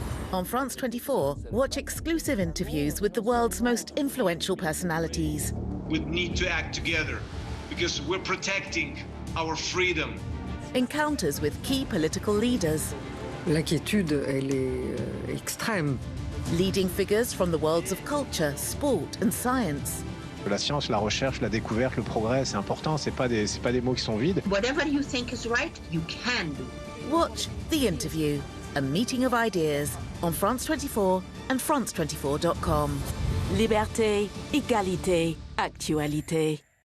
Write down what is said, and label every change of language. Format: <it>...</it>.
<en>On France 24, watch exclusive interviews with the world's most influential personalities. We need to act together because we're protecting our freedom. Encounters with key political leaders.</en> <fr>L'inquiétude, elle est extrême.</fr> <en>Leading figures from the worlds of culture, sport and science.</en> <fr>La science, la recherche, la découverte, le progrès, c'est important, c'est pas des mots qui sont vides.</fr> <en>Whatever you think is right, you can do. Watch The Interview, a meeting of ideas on France 24 and France24.com.</en> <fr>Liberté, égalité, actualité.</fr>